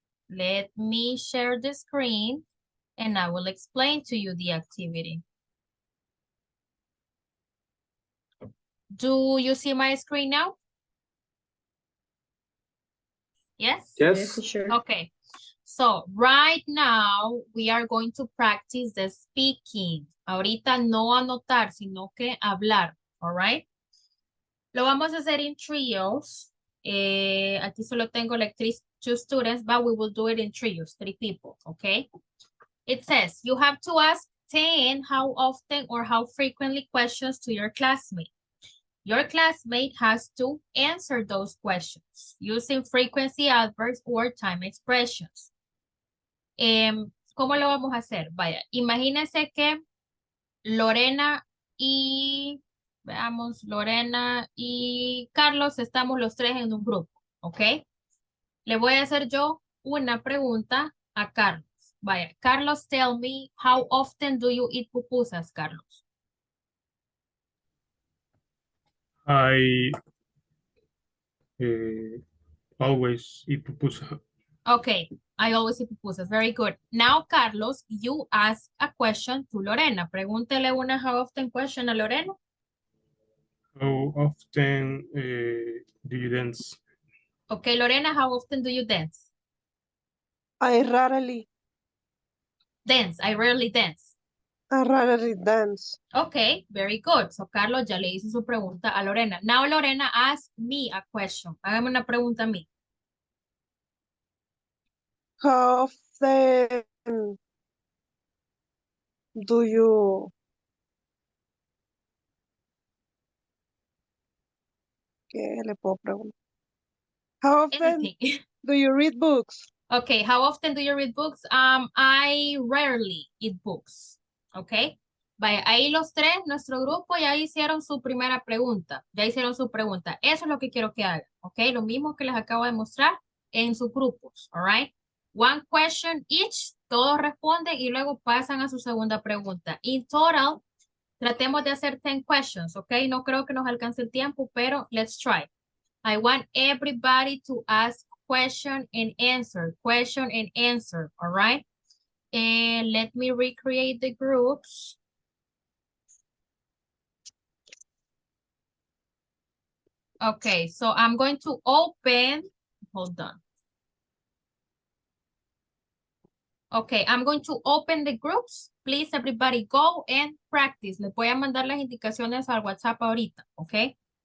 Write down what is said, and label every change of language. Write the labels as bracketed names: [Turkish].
[English] Let me share the screen and I will explain to you the activity. Do you see my screen now? Yes? Yes. Sure. Okay. So right now we are going to practice the speaking. [Spanish] Ahorita no anotar, sino que hablar. [English] All right? [Spanish] Lo vamos a hacer [English] in trios. [Spanish] Aquí solo tengo [English] like two students, but we will do it in trios, 3 people, okay? It says you have to ask 10 how often or how frequently questions to your classmate. Your classmate has to answer those questions using frequency adverbs or time expressions. [Spanish] ¿Cómo lo vamos a hacer? Vaya, imagínense que Lorena y, veamos, Lorena y Carlos estamos los 3 en un grupo, ¿ok? Le voy a hacer yo una pregunta a Carlos. Vaya, [English] Carlos, tell me, how often do you eat pupusas, Carlos? I always eat pupusa. Okay, I always eat pupusas. Very good. Now, Carlos, you ask a question to Lorena. [Spanish] Pregúntele una [English] how often question [Spanish] a Lorena. [English] How often do you dance? Okay, Lorena, how often do you dance? I rarely Dance, I rarely dance. dance. Okay, very good. [Spanish] So, Carlos ya le hizo su pregunta a Lorena. [English] Now, Lorena, ask me a question. [Spanish] Hágame una pregunta a mí. [English] How often do you [Spanish] ¿Qué le puedo preguntar? [English] How often Anything. do you read books? Okay, how often do you read books? I rarely eat books. Okay. [Spanish] Vaya, ahí los 3, nuestro grupo, ya hicieron su primera pregunta. Ya hicieron su pregunta. Eso es lo que quiero que hagan. Ok, lo mismo que les acabo de mostrar en sus grupos. [English] All right. One question each. [Spanish] Todos responden y luego pasan a su segunda pregunta. [English] In total, [Spanish] tratemos de hacer 10 [English] questions. [Spanish] Ok, no creo que nos alcance el tiempo, pero [English] let's try. I want everybody to ask question and answer, all right? And let me recreate the groups. Okay, so I'm going to open, hold on. Okay, I'm going to open the groups. Please, everybody go and practice. [Spanish] Les voy a mandar las indicaciones al WhatsApp ahorita, okay?